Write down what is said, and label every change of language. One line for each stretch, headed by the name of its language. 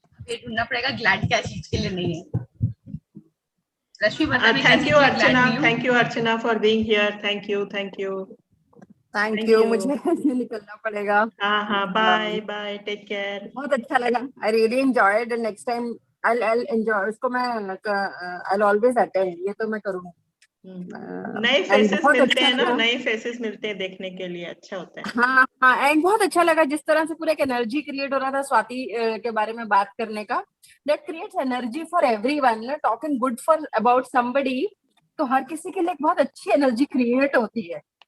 Hindi: ये ढूंढना पड़ेगा ग्लैड क्या चीज के लिए नहीं है। रश्मि बता भी
English: Thank you Archana, thank you Archana for being here. Thank you. Thank you. मुझे निकलना पड़ेगा। हाँ, bye, take care. बहुत अच्छा लगा, I really enjoyed, and next time I'll enjoy इसको मैं I'll always attend, ये तो मैं करूँगी।
Hindi: नए फेसेस मिलते हैं ना, नए फेसेस मिलते हैं देखने के लिए, अच्छा होता है। हाँ, एंड बहुत अच्छा लगा जिस तरह से पूरा एक एनर्जी क्रिएट हो रहा था स्वाति के बारे में बात करने का। That creates energy for everyone, talking good for about somebody, तो हर किसी के लिए एक बहुत अच्छी एनर्जी क्रिएट होती है।